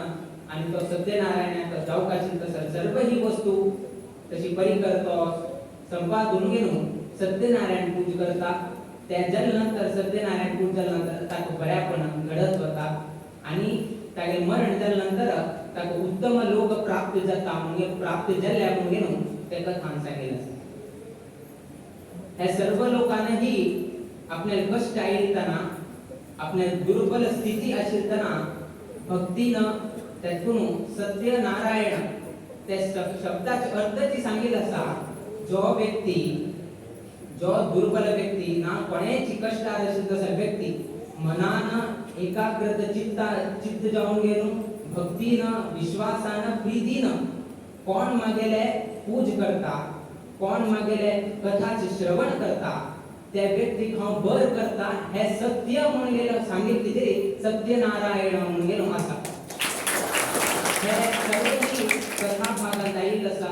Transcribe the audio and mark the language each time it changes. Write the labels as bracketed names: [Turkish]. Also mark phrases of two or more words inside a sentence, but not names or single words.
[Konkani] आणि तो सत्यनारायणाक जावपाक आशिल्ली तसले सर्व ही वस्तू तशी परिकर तो संपादून घेवन सत्यनारायण पूज करता. त्या जाल्यानंतर सत्यनारायण पूज जाल्यानंतर ताका बऱ्यापणान घडत वता आणि तागे मरण जाल्यानंतर ताका उत्तम लोक प्राप्त जाता म्हणून प्राप्त जाल्ल्या म्हणून ते कथान सांगिल्लें आसा. हे सर्व लोकांनाही आपल्या कष्ट आयितना आपल्या दुर्बल स्थिती आशिल्तना भक्तीनं त्यातून सत्यनारायण त्या शब्दाचे अर्थची सांगिल्लें आसा. जो दुर्बल व्यक्ती ना कोणाची कष्टार असेल तसा व्यक्ती मनान एकाग्रत चित्त जाऊन गेलो भक्तीनं विश्वासानं प्रीतीनं कोण मागेले पूज करता कोण मागेले कथाचे श्रवण करता त्या व्यक्तीक हांव बर करता हे सत्य म्हणून गेलो सांगितले तरी सत्यनारायण म्हणून गेलो आसा. हे सगळी कथा भागात आयिल्ली आसा.